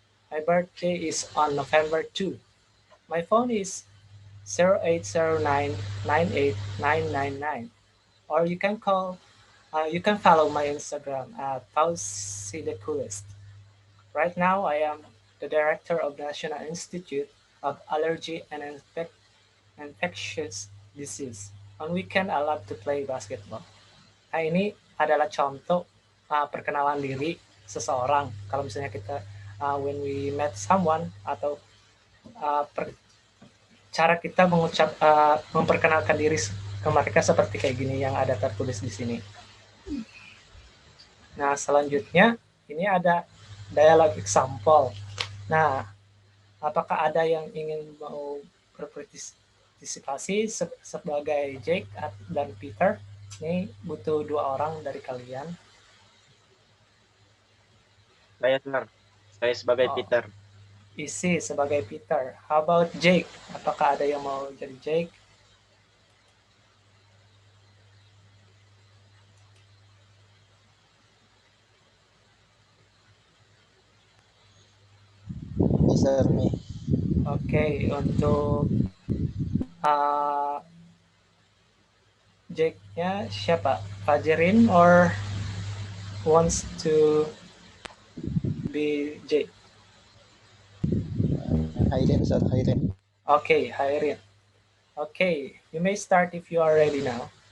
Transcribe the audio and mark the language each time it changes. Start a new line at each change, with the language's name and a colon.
English: My birthday is on November 2. My phone is 0809989999, or you can follow my Instagram at Fauci the Coolest. Right now, I am the director of National Institute of Allergy and Infectious Disease. On weekend, I love to play basketball.
Indonesian: Nah, ini adalah contoh perkenalan diri seseorang. Kalau misalnya kita
English: when we met someone
Indonesian: atau cara kita memperkenalkan diri ke mereka seperti kayak gini yang ada tertulis di sini. Nah, selanjutnya ini ada dialog example. Nah, apakah ada yang ingin mau berpartisipasi sebagai Jake dan Peter? Ini butuh 2 orang dari kalian. Saya, Sir. Saya sebagai Peter. Isi sebagai Peter.
English: How about Jake?
Indonesian: Apakah ada yang mau jadi Jake?
English: Sir, me.
Indonesian: Oke, untuk Jake-nya siapa?
English: Fajerin or wants to be Jake? Hayden, sir, Hayden. Okay, Hayden. Okay, you may start if you are ready now.